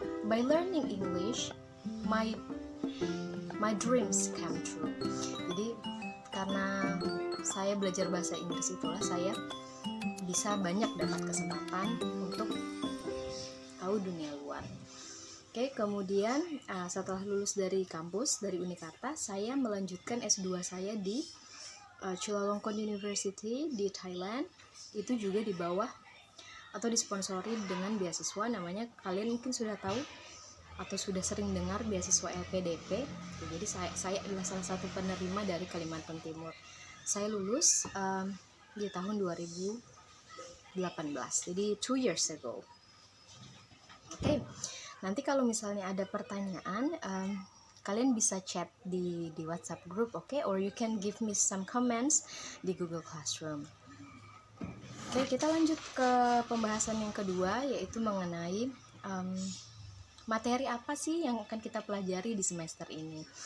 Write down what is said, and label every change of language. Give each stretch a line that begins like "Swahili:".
English: By learning English, my dreams come true.
Indonesian: Jadi karena saya belajar bahasa Inggris itulah saya bisa banyak dapat kesempatan untuk tahu dunia luar. Oke, kemudian setelah lulus dari kampus dari Unikarta, saya melanjutkan S2 saya di Chulalongkorn University di Thailand. Itu juga di bawah atau disponsori dengan beasiswa, namanya kalian mungkin sudah tahu atau sudah sering dengar beasiswa LPDP. Jadi saya adalah salah satu penerima dari Kalimantan Timur. Saya lulus di tahun 2018, jadi
English: 2 years ago.
Indonesian: Oke, nanti kalau misalnya ada pertanyaan, kalian bisa chat di WhatsApp group, oke?
English: Or you can give me some comments
Indonesian: di
English: Google Classroom.
Indonesian: Oke, kita lanjut ke pembahasan yang kedua, yaitu mengenai materi apa sih yang akan kita pelajari di semester ini.